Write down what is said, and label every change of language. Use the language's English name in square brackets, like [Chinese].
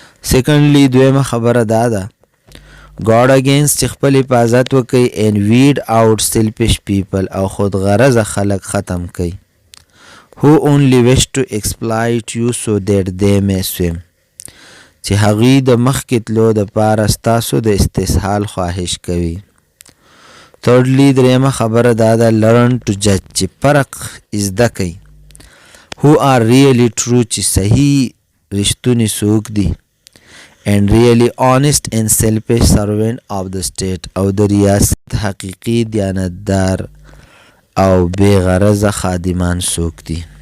[English] Secondly، [Pashto] دویمه خبره دا ده [English] guard against، [Pashto] چې خپل حفاظت وکئ [English] and weed out selfish people، [Pashto] او خود غرض خلق ختم کئ [English] who only wish to exploit you so that they may swim، [Pashto] چې هغوی د مخکې تلو دپاره ستاسو د استسهال خواهش کوي. [English] Thirdly, [Pashto] درېیمه خبره دا ده [English] learn to judge [Pashto] چې فرق زده کوي. [English] Who are really true [Pashto] چې صحیح رښتونی څوک دي [English] and really honest and selfish servant of the state [Pashto] او د ریاست حقیقي دیانتدار او بے غرضه خادمان څوک دي.